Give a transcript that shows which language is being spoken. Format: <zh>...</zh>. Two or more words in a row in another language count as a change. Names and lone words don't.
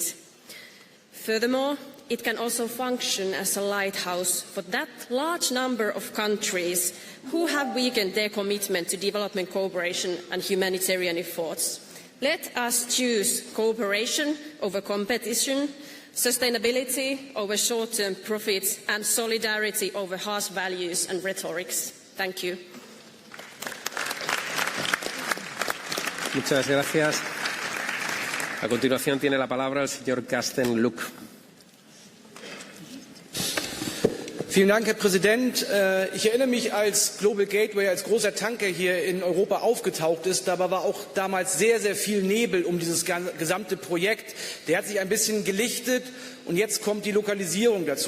<en>Furthermore, it can also function as a lighthouse for that large number of countries who have weakened their commitment to development cooperation and humanitarian efforts. Let us choose cooperation over competition, sustainability over short-term profits, and solidarity over harsh values and rhetorics. Thank you.</en> <es>Muchas gracias. A continuación tiene la palabra el señor Carsten Luck.</es> <de>Vielen Dank, Herr Präsident. Ich erinnere mich, als Global Gateway als großer Tanker hier in Europa aufgetaucht ist, dabei war auch damals sehr, sehr viel Nebel um dieses gesamte Projekt. Der hat sich ein bisschen gelichtet und jetzt kommt die Lokalisierung dazu.</de>